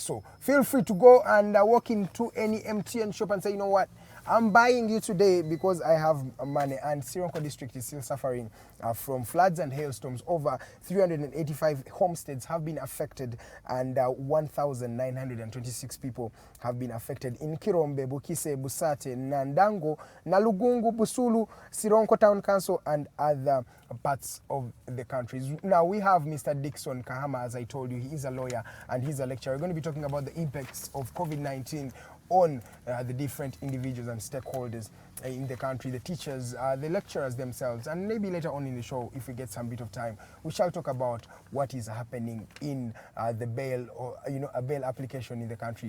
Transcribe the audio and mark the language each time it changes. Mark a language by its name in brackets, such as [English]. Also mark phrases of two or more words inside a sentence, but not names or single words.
[English] So feel free to go and walk into any MTN shop and say, you know what, I'm buying you today because I have money. And Sironko district is still suffering from floods and hailstorms. Over 385 homesteads have been affected, and 1,926 people have been affected in Kirombe, Bukise, Busate, Nandango, Nalugungu, Busulu, Sironko Town Council, and other parts of the country. Now we have Mr. Dickson Kahama, as I told you. He is a lawyer and he's a lecturer. We're going to be talking about the impacts of COVID-19 on the different individuals and stakeholders in the country, the teachers, the lecturers themselves, and maybe later on in the show, if we get some bit of time, we shall talk about what is happening in the bail, or a bail application in the country.